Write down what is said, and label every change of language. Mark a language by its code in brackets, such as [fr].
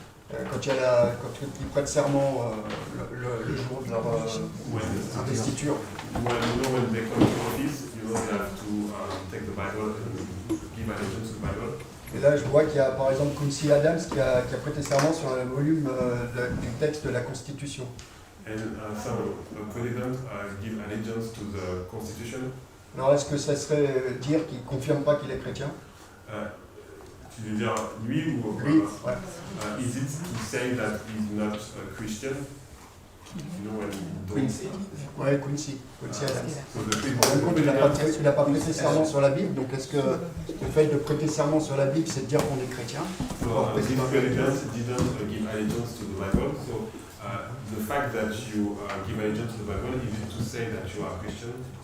[fr] Quand ils prêtent serment le jour de leur investiture. [en] When they come to office, you know they have to take the Bible and give allegiance to the Bible. [fr] Et là, je vois qu'il y a par exemple Quincy Adams qui a prêté serment sur le volume du texte de la Constitution. [en] And so the president give allegiance to the Constitution. [fr] Alors, est-ce que ça serait dire qu'il ne confirme pas qu'il est chrétien? Tu veux dire lui ou Lui, ouais. [en] Is it to say that he's not a Christian? You know, when [fr] Quincy. Ouais, Quincy Adams. [en] So the [fr] En fin de compte, il n'a pas prêté serment sur la Bible, donc est-ce que le fait de prêter serment sur la Bible, c'est de dire qu'on est chrétien? [en] So this president didn't give allegiance to the Bible. So the fact that you give allegiance to the Bible is to say that you are Christian.